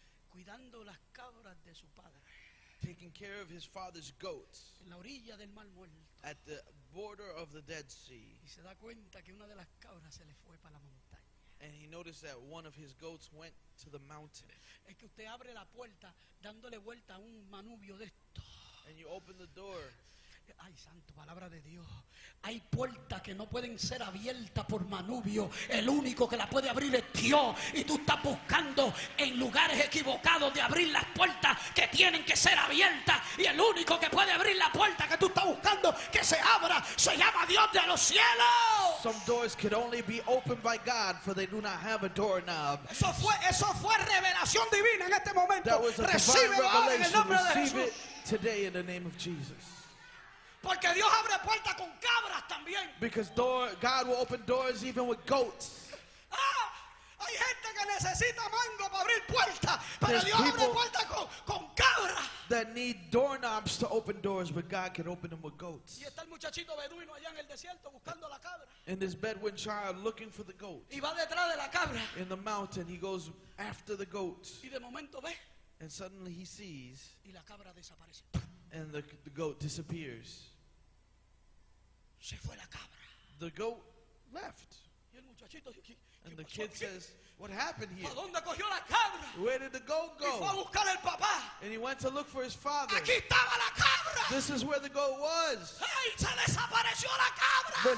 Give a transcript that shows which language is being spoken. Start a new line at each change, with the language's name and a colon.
Spanish: cuidando las cabras de su padre
English: taking care of his father's goats
Spanish: en la orilla del Mar Muerto.
English: at the border of the Dead Sea.
Spanish: Y se da cuenta que una de las cabras se le fue para la montaña.
English: And he noticed that one of his goats went to the mountain.
Spanish: Es que usted abre la puerta dándole vuelta a un manubrio de esto.
English: And you open the door.
Spanish: Ay, santo, palabra de Dios. Hay puertas que no pueden ser abiertas por manubio. El único que la puede abrir es Dios. Y tú estás buscando en lugares equivocados de abrir las puertas que tienen que ser abiertas. Y el único que puede abrir la puerta que tú estás buscando que se abra se llama Dios de los cielos.
English: Some doors could only be opened by God, for they do not have a doorknob.
Spanish: Eso fue revelación divina en este momento.
English: That was a divine
Spanish: Recíbelo ahora en el
English: revelation.
Spanish: nombre de
English: Receive
Spanish: Jesús.
English: it today in the name of Jesus.
Spanish: Porque Dios abre puertas con cabras también.
English: Because God will open doors even with goats.
Spanish: Hay gente que necesita mango para abrir puertas, pero
English: There's
Spanish: Dios abre
English: people
Spanish: puertas con cabras.
English: That need doorknobs to open doors, but God can open them with goats.
Spanish: Y está el muchachito beduino allá en el desierto buscando la cabra.
English: And this Bedouin child looking for the goat.
Spanish: Y va detrás de la cabra.
English: In the mountain, he goes after the goat.
Spanish: Y de momento ve.
English: And suddenly he sees,
Spanish: Y la cabra desaparece.
English: and the goat disappears.
Spanish: Se fue la cabra.
English: The goat left.
Spanish: Y el muchachito dice,
English: And the kid says, what happened here?
Spanish: ¿a dónde cogió la cabra?
English: Where did the goat
Spanish: Y fue a
English: go?
Spanish: buscar al papá.
English: And he went to look for his father.
Spanish: Aquí estaba la cabra.
English: This is where the goat was.
Spanish: ¡Ay, se desapareció la cabra!